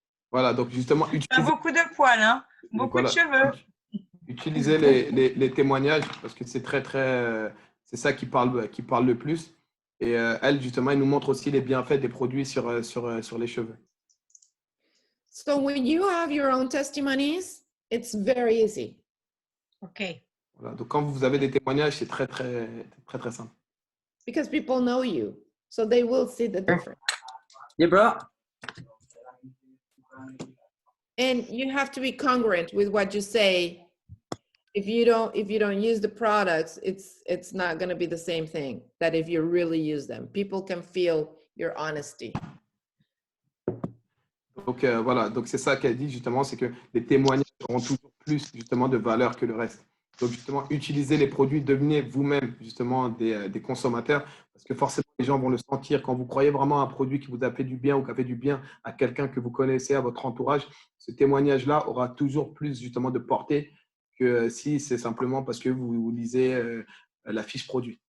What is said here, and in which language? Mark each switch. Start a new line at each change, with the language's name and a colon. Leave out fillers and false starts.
French: Voilà, donc justement, Pas utilisez, beaucoup de poils, hein? Beaucoup de voilà, cheveux. utilisez les témoignages parce que c'est très très, c'est ça qui parle le plus. Et elle, justement, elle nous montre aussi les bienfaits des produits sur les cheveux.
English: So when you have your own testimonies, it's very easy. Ok.
French: Voilà, donc quand vous avez des témoignages, c'est très très très très simple.
English: Because people know you, so they will see the difference. Yeah, bro. And you have to be congruent with what you say. If you don't use the products, it's not going to be the same thing that if you really use them. People can feel your honesty.
French: Donc voilà, donc c'est ça qu'elle dit justement, c'est que les témoignages auront toujours plus justement de valeur que le reste. Donc justement, utilisez les produits, devenez vous-même justement des consommateurs, parce que forcément les gens vont le sentir. Quand vous croyez vraiment à un produit qui vous a fait du bien ou qui a fait du bien à quelqu'un que vous connaissez, à votre entourage, ce témoignage-là aura toujours plus justement de portée que si c'est simplement parce que vous lisez la fiche produit.